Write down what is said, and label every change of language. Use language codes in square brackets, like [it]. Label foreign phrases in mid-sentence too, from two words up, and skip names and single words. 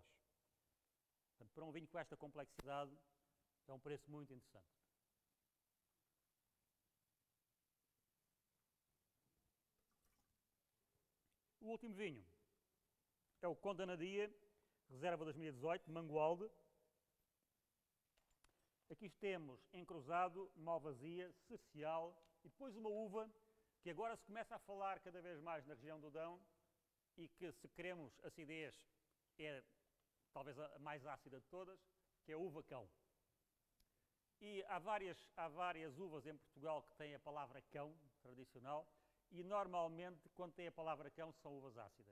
[pt] Portanto, para um vinho com esta complexidade, é um preço muito interessante. O último vinho é o Conde Anadia, reserva 2018, Mangualde. Aqui temos encruzado, malvasia, cercial e depois uma uva que agora se começa a falar cada vez mais na região do Dão e que, se queremos acidez, é talvez a mais ácida de todas, que é a uva cão. E há várias uvas em Portugal que têm a palavra cão, tradicional, e normalmente, quando tem a palavra cão, são uvas ácidas.